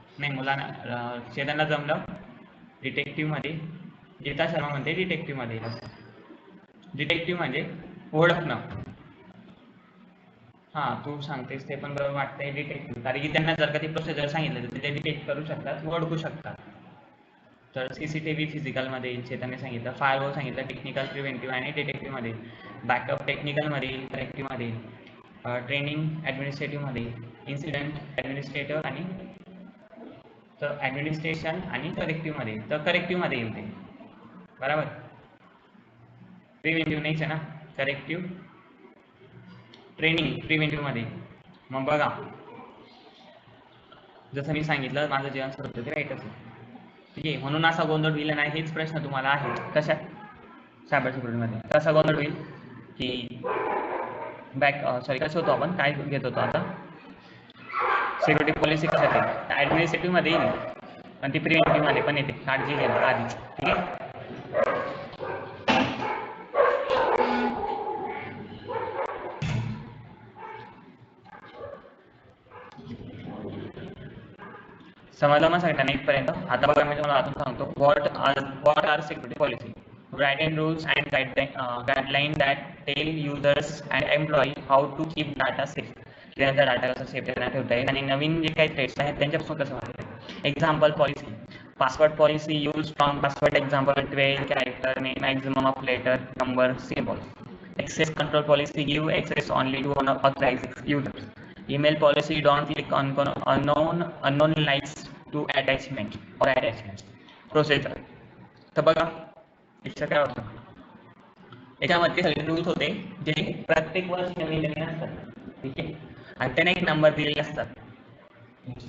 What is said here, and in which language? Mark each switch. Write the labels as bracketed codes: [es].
[mr] नाही, मुलांना चेतनला जमलं डिटेक्टिव्हमध्ये. गीता शर्मा म्हणते डिटेक्टिव्हमध्ये. डिटेक्टिव्ह म्हणजे ओळखणं. हां, तू सांगतेस ते पण बरोबर वाटतंय. डिटेक्टिव्ह कारण की त्यांना जर का ती प्रोसिजर सांगितलं तर ते डिटेक्ट करू शकतात, ओळखू शकतात. तर CCTV फिजिकलमध्ये येईल, चेतनने सांगितलं. फायरवॉल सांगितलं, टेक्निकल प्रिव्हेंटिव्ह आणि डिटेक्टिव्हमध्ये. बॅकअप टेक्निकलमध्ये येईल, करेक्टिव्हमध्ये. ट्रेनिंग ॲडमिनिस्ट्रेटिव्हमध्ये. इन्सिडेंट ॲडमिनिस्ट्रेटर आणि तर ॲडमिनिस्ट्रेशन आणि करेक्टिव्हमध्ये. तर करेक्टिव्हमध्ये येईल ते, बरोबर. प्रिव्हेंटिव्ह नाहीच आहे ना, करेक्टिव्ह. ट्रेनिंग प्रिव्हेंटिव्हमध्ये. मग बघा, जसं मी सांगितलं माझं जेवण सुरू होतं ते राईटच आहे. ठीक आहे, म्हणून असा गोंधळ होईल नाही, हेच प्रश्न तुम्हाला आहे. कशात? सायबर सिक्युरिटीमध्ये. कसा गोंधळ होईल की कसं होतो, आपण काय घेत होतो आता, सिक्युरिटी पॉलिसी कशात आहे? ॲडमिनिस्ट्रेटिव्हमध्ये येईल आणि ती प्रिव्हेंटिव्हमध्ये पण येते, काळजी घेणं आधीच. ठीक आहे, समजलं मग सगळ्यांना इथपर्यंत? आता बघा मी तुम्हाला अजून सांगतो, [en] What are security policy. Written rules and guidelines that tell users and employee how to keep data safe. [mr] त्यांचा डाटा कसा सेफ ठेवता येईल आणि नवीन जे काही थ्रेट्स आहेत त्यांच्यापासून कसं वाचता. [en] Example policy, password policy, use strong password. Example 12 character, maximum of letter, number, symbol. Access control policy, give access only to authorized users. Email policy, don't click on unknown links to attachment or attachments. Procedure. [mr] तर बघा याचं काय होतं, याच्यामध्ये सगळे rules होते जे प्रत्येक वर्ष नवीन नवीन असतात. ठीक आहे, आणि त्यांना एक नंबर दिलेले असतात.